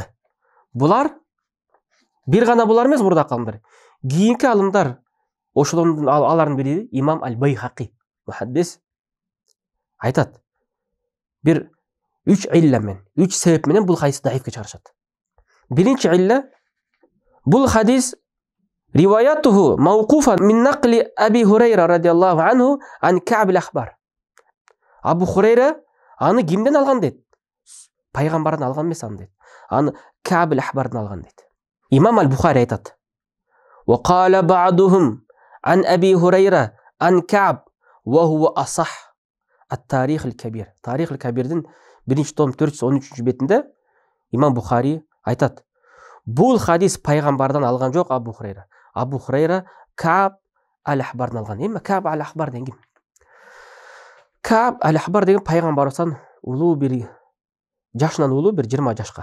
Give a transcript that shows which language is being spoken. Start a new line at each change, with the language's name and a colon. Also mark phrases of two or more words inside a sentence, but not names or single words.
Kyrgyz: Булар бир гана булар эмес, мурдакы алымдар. Кийинки алымдар ошолордун алардын бири имам Аль-Байхақи, мухаддис, айтат. Бир 3 илля менен, 3 себеп менен бул хадисти даифке чыгарышат. Биринчи илля, бул хадис
Arabic: روايته موقوفا من نقل أبي هريرة رضي الله عنه عن كعب الأحبار.
Kyrgyz: Абу Хурайра аны кимден алган дейт? Пайгамбардан алган эмес аны дейт. Аны Ка'б ал-Ахбардан алган дейт. Имам Аль-Бухари айтат.
Arabic: وقال بعضهم عن أبي هريرة عن كعب وهو أصح التاريخ الكبير.
Kyrgyz: Тарих аль-Кабирдин 1-чи том 413 бетинде имам Бухари айтат. Бул хадис пайгамбардан алган жок Абу Хурайра. Абу Хурайра Ка'б ал-Ахбардан алган. Эми Ка'б ал-Ахбар деген ким? Ка'б ал-Ахбар деген пайгамбардан улуу бир жашынан улуу бир 20 жашка.